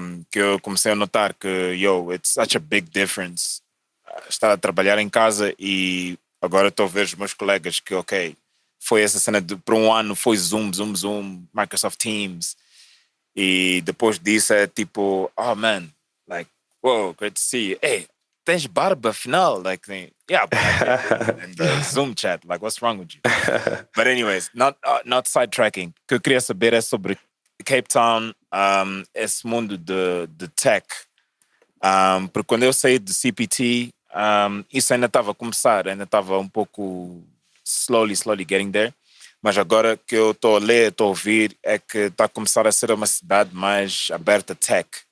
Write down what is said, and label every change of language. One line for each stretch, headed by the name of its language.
Portuguese: Que eu comecei a notar que,
English: it's such a big difference.
Portuguese: Estar a trabalhar em casa e agora estou a ver os meus colegas que, foi essa cena por um ano, foi Zoom, Microsoft Teams. E depois disso é tipo,
English: oh man, like, whoa, great to see you.
Portuguese: Hey, tens barba afinal?
English: Like, yeah, but in the Zoom chat, like, what's wrong with you? But anyways, not sidetracking.
Portuguese: O que eu queria saber é sobre Cape Town, esse mundo de tech. Porque quando eu saí de CPT, isso ainda estava a começar, ainda estava um pouco
English: slowly getting there.
Portuguese: Mas agora que eu estou a ler, estou a ouvir, é que está a começar a ser uma cidade mais aberta a tech.